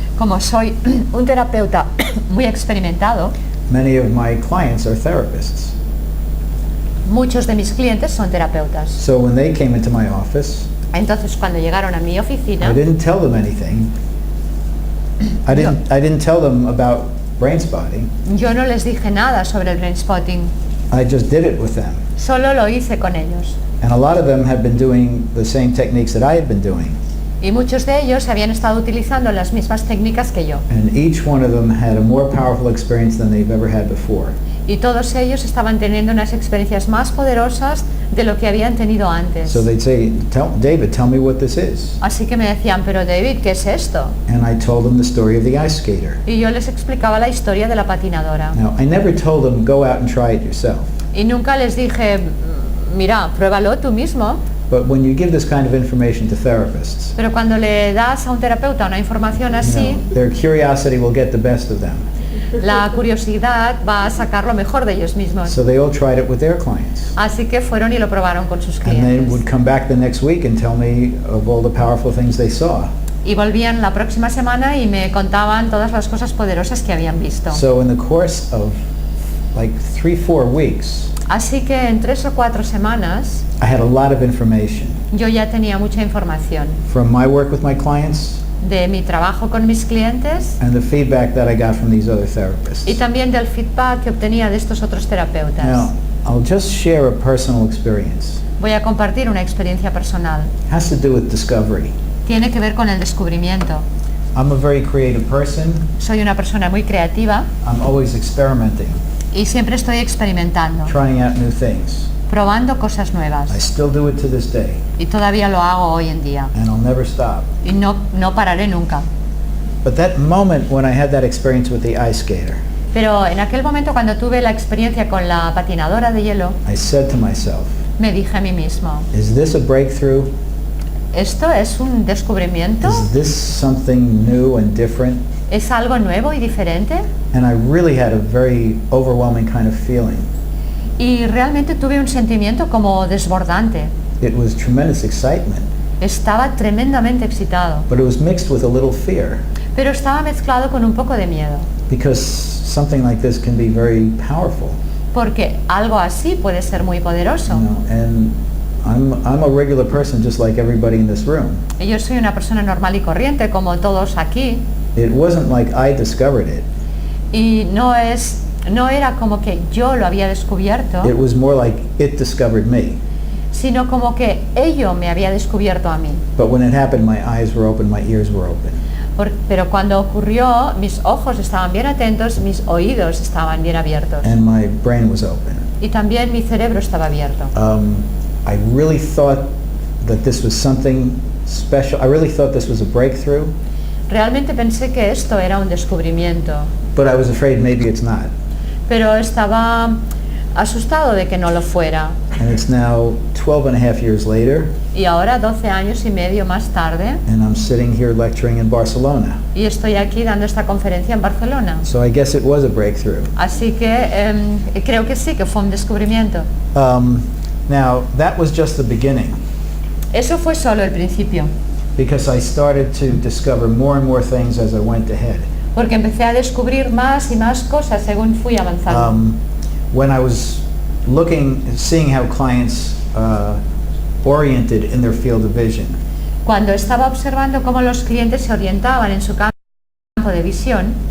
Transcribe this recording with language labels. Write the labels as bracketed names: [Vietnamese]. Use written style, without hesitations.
[Spanish] Como soy un terapeuta muy experimentado, [English] many of my clients are therapists. [Spanish] muchos de mis clientes son terapeutas. [English] So when they came into my office, [Spanish] Entonces cuando llegaron a mi oficina, [English] I didn't tell them anything. I didn't tell them about Brainspotting. [Spanish] yo no les dije nada sobre el Brainspotting, [English] I just did it with them. [Spanish] solo lo hice con ellos. [English] And a lot of them have been doing the same techniques that I had been doing. [Spanish] Y muchos de ellos habían estado utilizando las mismas técnicas que yo. [English] And each one of them had a more powerful experience than they've ever had before. [Spanish] Y todos ellos estaban teniendo unas experiencias más poderosas de lo que habían tenido antes. [English] So they'd say, David, tell me what this is. [Spanish] Así que me decían, pero David, ¿qué es esto? [English] And I told them the story of the ice skater. [Spanish] Y yo les explicaba la historia de la patinadora. [English] Now, I never told them, go out and try it yourself. [Spanish] Y nunca les dije, mira, pruébalo tú mismo. [English] But when you give this kind of information to therapists, [Spanish] Pero cuando le das a un terapeuta una información así, [English] their curiosity will get the best of them. [Spanish] la curiosidad va a sacar lo mejor de ellos mismos. [English] So they all tried it with their clients. [Spanish] Así que fueron y lo probaron con sus [English] And they [Spanish] clientes. [English] would come back the next week and tell me of all the powerful things they saw. [Spanish] Y volvían la próxima semana y me contaban todas las cosas poderosas que habían visto. [English] So in the course of like 3-4 weeks, [Spanish] Así que en 3 o 4 semanas [English] I had a lot of information [Spanish] yo ya tenía mucha información [English] from my work with my clients [Spanish] de mi trabajo con mis clientes [English] and the feedback that I got from these other therapists. [Spanish] y también del feedback que obtenía de estos otros terapeutas. [English] Now, I'll just share a personal experience. [Spanish] Voy a compartir una experiencia personal. [English] It has to do with discovery. [Spanish] Tiene que ver con el descubrimiento. [English] I'm a very creative person. [Spanish] Soy una persona muy creativa [English] I'm always experimenting, [Spanish] y siempre estoy experimentando, [English] trying out new things. [Spanish] probando cosas nuevas. [English] I still do it to this day, [Spanish] Y todavía lo hago hoy en día. [English] and I'll never stop. [Spanish] Y no pararé nunca. [English] But that moment when I had that experience with the ice skater, [Spanish] Pero en aquel momento cuando tuve la experiencia con la patinadora de hielo, [English] I said to myself, [Spanish] me dije a mí mismo, [English] is this a breakthrough? [Spanish] ¿esto es un descubrimiento? [English] Is this something new and different? [Spanish] ¿Es algo nuevo y diferente? [English] And I really had a very overwhelming kind of feeling. [Spanish] Y realmente tuve un sentimiento como desbordante. [English] It was tremendous excitement, [Spanish] Estaba tremendamente excitado, [English] but it was mixed with a little fear, [Spanish] pero estaba mezclado con un poco de miedo, [English] because something like this can be very powerful. [Spanish] porque algo así puede ser muy poderoso. [English] And I'm a regular person just like everybody in this room. [Spanish] Y yo soy una persona normal y corriente como todos aquí, [English] It wasn't like I discovered it. [Spanish] y no era como que yo lo había descubierto, [English] It was more like it discovered me. [Spanish] sino como que ello me había descubierto a mí. [English] But when it happened, my eyes were open, my ears were open. [Spanish] Pero cuando ocurrió, mis ojos estaban bien atentos, mis oídos estaban bien abiertos, [English] And my brain was open. [Spanish] y también mi cerebro estaba abierto. [English] I really thought that this was something special. I really thought this was a breakthrough, [Spanish] Realmente pensé que esto era un descubrimiento, [English] but I was afraid maybe it's not. [Spanish] pero estaba asustado de que no lo fuera. [English] And it's now 12 and a half years later, [Spanish] Y ahora 12 años y medio más tarde, [English] and I'm sitting here lecturing in Barcelona. [Spanish] y estoy aquí dando esta conferencia en Barcelona. [English] So I guess it was a breakthrough. [Spanish] Así que creo que sí, que fue un descubrimiento. [English] Now, that was just the beginning, [Spanish] Eso fue solo el principio, [English] because I started to discover more and more things as I went ahead. [Spanish] porque empecé a descubrir más y más cosas según fui avanzando. [English] When I was seeing how clients oriented in their field of vision, [Spanish] Cuando estaba observando cómo los clientes se orientaban en su campo de visión,